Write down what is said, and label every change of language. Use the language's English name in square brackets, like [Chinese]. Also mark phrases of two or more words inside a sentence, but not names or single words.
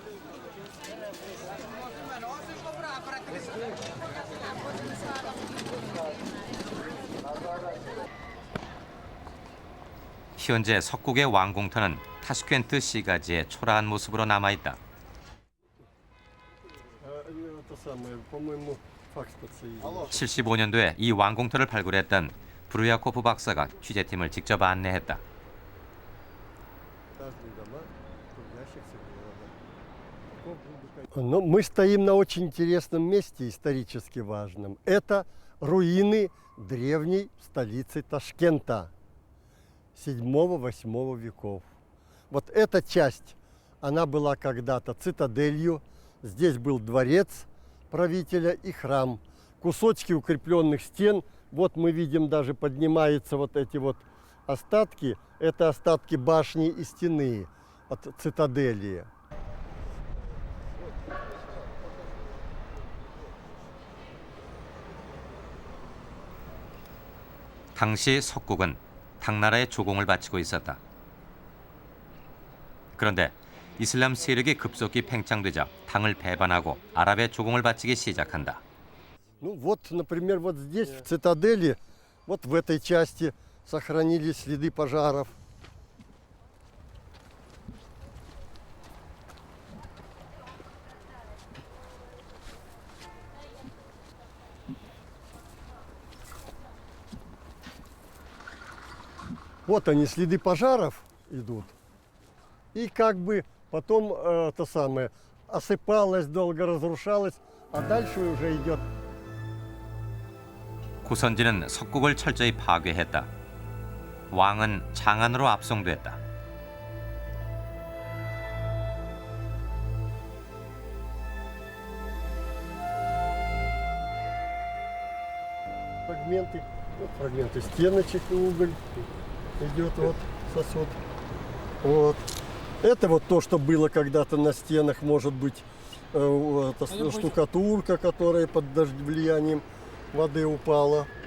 [Korean] 현재 석국의 왕공터는 타슈켄트 시가지의 초라한 모습으로 남아있다. 75년도에 이 왕공터를 발굴했던 브루야코프 박사가 취재팀을 직접 안내했다. [Russian] Мы стоим на очень интересном месте, исторически важном. Это руины древней столицы Ташкента 7-8 веков. Вот эта часть, она была когда-то цитаделью. Здесь был дворец правителя и храм. Кусочки укрепленных стен. Вот мы видим, даже поднимаются вот эти вот остатки. Это остатки башни и стены от цитадели. [Korean] 당시 석국은 당나라의 조공을 바치고 있었다. 그런데 이슬람 세력이 급속히 팽창되자 당을 배반하고 아랍의 조공을 바치기 시작한다. [Russian] Ну вот, например, вот здесь, в цитадели, вот в этой части сохранились следы пожаров. Вот они, следы пожаров идут. И как бы потом то самое осыпалось, долго разрушалось, а дальше уже идет. [Korean] 고선지는 석국을 철저히 파괴했다. 왕은 장안으로 압송됐다. [Russian] Фрагменты стеночек, уголь идет, вот сосуд. Вот. Это вот то, что было когда-то на стенах, может быть, штукатурка, которая под влиянием воды упала.